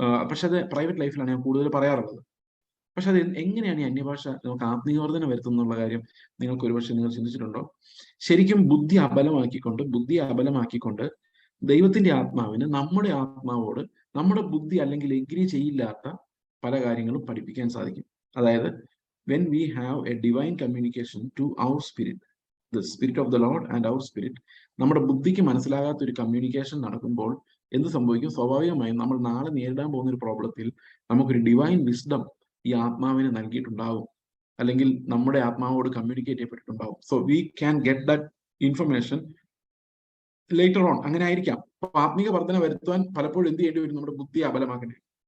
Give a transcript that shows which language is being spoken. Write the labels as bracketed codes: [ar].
[ml] പക്ഷെ അത് പ്രൈവറ്റ് ലൈഫിലാണ് ഞാൻ കൂടുതൽ പറയാറുള്ളത്. പക്ഷെ അത് എങ്ങനെയാണ് ഈ അന്യഭാഷ നമുക്ക് ആത്മീയവർദ്ധന വരുത്തുന്നുള്ള കാര്യം നിങ്ങൾക്ക് ഒരുപക്ഷെ നിങ്ങൾ ചിന്തിച്ചിട്ടുണ്ടോ? ശരിക്കും ബുദ്ധി അബലമാക്കിക്കൊണ്ട് ദൈവത്തിന്റെ ആത്മാവിന് നമ്മുടെ ആത്മാവോട് നമ്മുടെ ബുദ്ധി അല്ലെങ്കിൽ എഗ്രി ചെയ്യില്ലാത്ത പല കാര്യങ്ങളും പഠിപ്പിക്കാൻ സാധിക്കും. അതായത് [en] when we have a divine communication to our spirit, the spirit of the Lord and our spirit, [ml] നമ്മുടെ ബുദ്ധിക്ക് മനസ്സിലാകാത്ത ഒരു കമ്മ്യൂണിക്കേഷൻ നടക്കുമ്പോൾ എന്ത് സംഭവിക്കും? സ്വാഭാവികമായും നമ്മൾ നാളെ നേരിടാൻ പോകുന്ന ഒരു പ്രോബ്ലത്തിൽ നമുക്കൊരു ഡിവൈൻ വിസ്ഡം ഈ ആത്മാവിന് നൽകിയിട്ടുണ്ടാവും, അല്ലെങ്കിൽ നമ്മുടെ ആത്മാവോട് communicate ചെയ്യപ്പെട്ടിട്ടുണ്ടാവും. [en] So we can get that information later on. [ml] അങ്ങനെ ആയിരിക്കാം. അപ്പൊ ആത്മീക വർധന വരുത്താൻ പലപ്പോഴും എന്ത് ചെയ്യേണ്ടി വരും? നമ്മുടെ ബുദ്ധിയെ അബലമാക്കേണ്ടി വരും.